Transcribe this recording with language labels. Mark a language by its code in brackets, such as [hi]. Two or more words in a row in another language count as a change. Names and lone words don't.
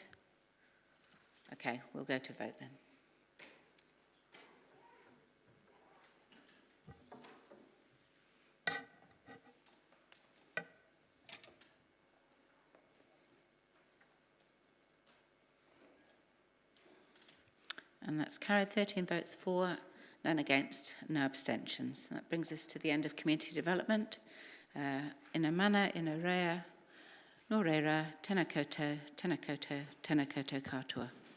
[en] Okay, we'll go to vote then. And that's carried 13 votes for, none against, no abstentions. That brings us to the end of community development. [mi] Ina mana, ina rea, no reira, tēnā koutou, tēnā koutou, tēnā koutou katoa.